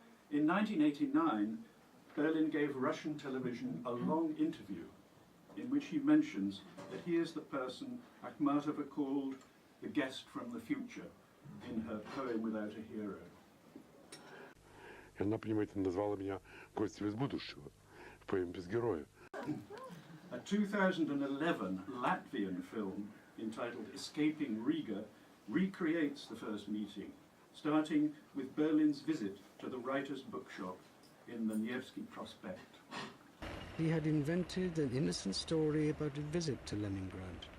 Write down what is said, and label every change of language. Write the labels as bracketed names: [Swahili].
[English] In 1989, Berlin gave Russian television a long interview in which he mentions that he is the person Akhmatova called the guest from the future in her poem Without a Hero. [Russian] И она, понимаете, назвала меня гостем из будущего в поэме «Без героя». [English] A 2011 Latvian film entitled Escaping Riga recreates the first meeting, starting with Berlin's visit to the writer's bookshop in the Nevsky Prospect. He had invented an innocent story about a visit to Leningrad.